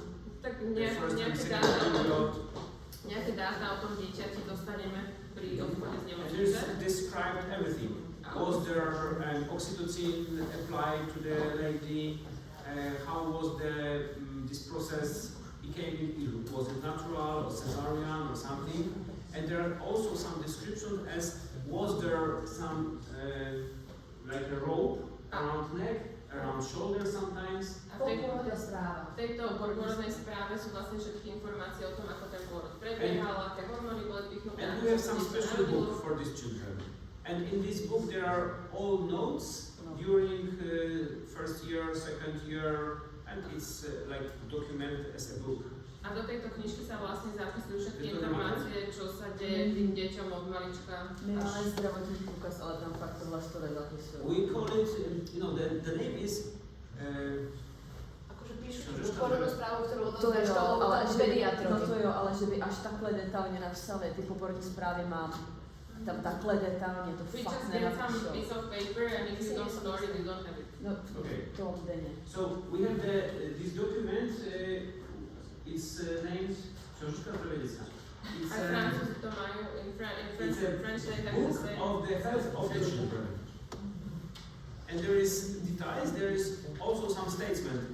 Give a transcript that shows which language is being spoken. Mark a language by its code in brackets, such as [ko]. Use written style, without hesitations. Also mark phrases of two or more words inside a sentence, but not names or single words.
[sk] Tak [en] the first and [sk] nejaké [en] second period. [sk] nejaké dáta o tom dieťati dostaneme pri odchode z [en] And [sk] nemocnice. [en] there's described everything. Was there oxytocin applied to the lady? How was this process became? Was it natural or cesarean or something? And there are also some descriptions as was there some like a rope around neck, around shoulder sometimes. [sk] A v tejto porodnej správe sú vlastne všetky informácie o tom, ako ten pôrod prebiehal, aké hormóny boli pichnuté. [en] And we have some special book for these children. And in this book there are all notes during first year, second year, and it's like documented as a book. [sk] A do tejto knižky sa vlastne zapisujú všetky Je to informácie, čo sa deje tým deťom od malička. My máme zdravotný prúkaz, ale tam fakt to vlastne zapisujú. [en] We call it, the name is [sk] Akože píšu tú porodnú správu, ktorú To odozdáš [cs] jo, ale tomu že by, [sk] pediatrovi. [cs] no to jo, ale že by až takhle detailně napsali, ty poporodní zprávy mám tam takhle detailně, to [en] We [cs] fakt [en] just get some [cs] nenapíšou. [en] piece of paper and if you don't store it, you don't have it. [cs] No, [en] Okay. [cs] to denně. [en] So we have this document. It's named książka prevedická. It's [sk] Aj Francúzi to majú, [en] in it's a French they have the book same. of the health of the children. And there is details, there is also some statement.